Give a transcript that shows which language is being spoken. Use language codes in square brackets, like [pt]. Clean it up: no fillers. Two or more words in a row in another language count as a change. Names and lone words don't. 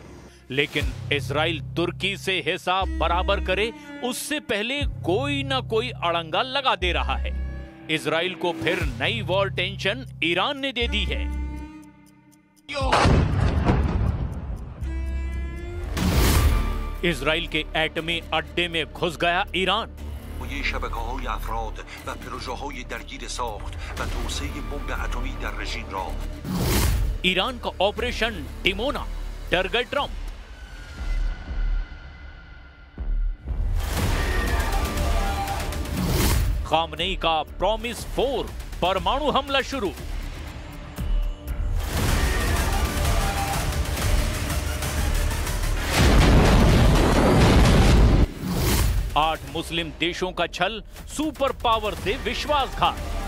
[hi] लेकिन इजराइल तुर्की से हिसाब बराबर करे उससे पहले कोई ना कोई अड़ंगा लगा दे रहा है। इजराइल को फिर नई [en] war tension [hi] ईरान ने दे दी है। इजराइल के एटमी अड्डे में घुस गया ईरान। [fa] شبکه‌های افراد و پروژه‌های درگیر ساخت و توسعه بمب اتمی در رژیم را [hi] ईरान का ऑपरेशन डिमोना, डर गए ट्रंप। खामनेई का प्रॉमिस 4 परमाणु हमला शुरू। आठ मुस्लिम देशों का छल, [en] super power [hi] से विश्वासघात।